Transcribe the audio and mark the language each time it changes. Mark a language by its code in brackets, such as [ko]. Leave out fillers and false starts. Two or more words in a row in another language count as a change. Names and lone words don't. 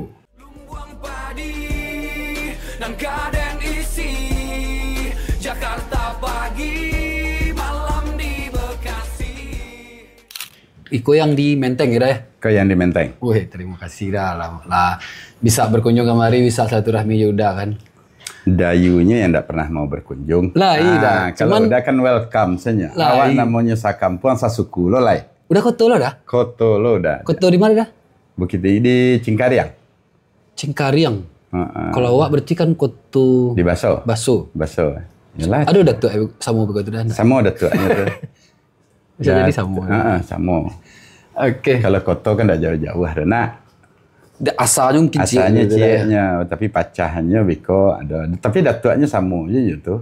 [id] Lumbung padi dan gaden isi, Jakarta pagi, malam di Bekasi. [min] Iko yang di Menteng ya, ya? Kau yang di Menteng. [id] Wih, terima kasih dah lah. Bisa berkunjung kemari, bisa silaturahmi Yuda kan. Dayunya yang tidak pernah mau berkunjung. Lah iya. Kalau Cuman, udah kan welcome saja. [min] Awak namanya sakampuan sasuku lo lah. udah koto lo dah? Koto lo udah. Koto di mana dah? Bukit di Cingkariang. Cingkariang. Kalau awak berarti kan koto Di Baso. Baso. Baso. Yalah. [id] Aduh, udah tuh sama begitu dah. Sama udah tuanya tuh. Bisa jadi sama. Sama. Oke. Kalau koto kan tidak jauh-jauh. Nah, Asalnya mungkin [min] asalnya cieknya, tapi pacahannya biko ada. [id] Tapi datuanya sama aja gitu.